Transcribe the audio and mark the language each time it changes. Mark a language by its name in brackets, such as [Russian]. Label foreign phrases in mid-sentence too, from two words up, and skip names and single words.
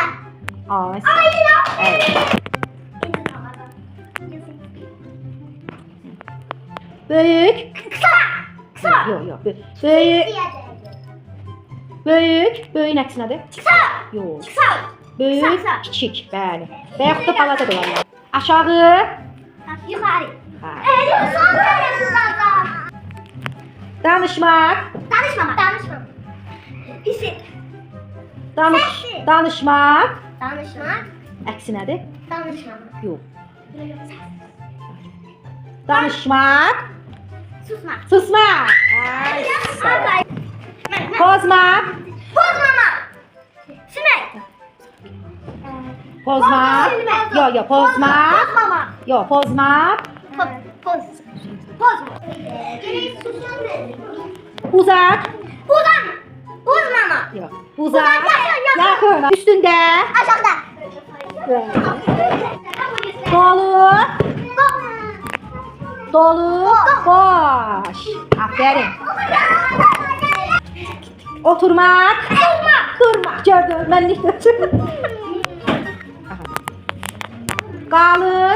[Turkish] Ay. Hayır. Evet. Büyük. Kısa. Kısa. Yok yok. Büyük. Büyük. [Azerbaijani] Böyüğün əksi nədir? [Turkish] Kısa. Yok. Kısa. [Azerbaijani] Böyük, [Turkish] Kısa. [Azerbaijani] kiçik, bəli. Və yaxud da balaca da var. Aşağı. [Turkish] Yukarı. Ha. Evet. Son tarafından. [Azerbaijani] Danışmaq. [Turkish] Danışmamak. Danışmamak. Hisset. [Azerbaijani] Danışmaq. [Turkish] Danışmak. [Azerbaijani] Əksi nədir? [Turkish] Danışmamak. [Azerbaijani] Yox. Danışmaq. [Turkish] Susmak. [Azerbaijani] Susmaq. Ay, sağ ol. Ay. Pozmaq. [Turkish] Pozmamak. Simek. [Azerbaijani] Pozmaq. Yox, yox, pozmaq. [Turkish] Pozmamak. [Azerbaijani] Yox, pozmaq. Poz. Pozma. Uzaq. [Turkish] Uzan. Uzmamak. [Azerbaijani] Yox. Uzaq. Yaxın. Yaxın. Üstündə. Aşağıda. Dolu. Dolu. [Turkish] Boş. Aferin. Oturmak. Durmak. Gördüm. Ben de gördüm. Kalın.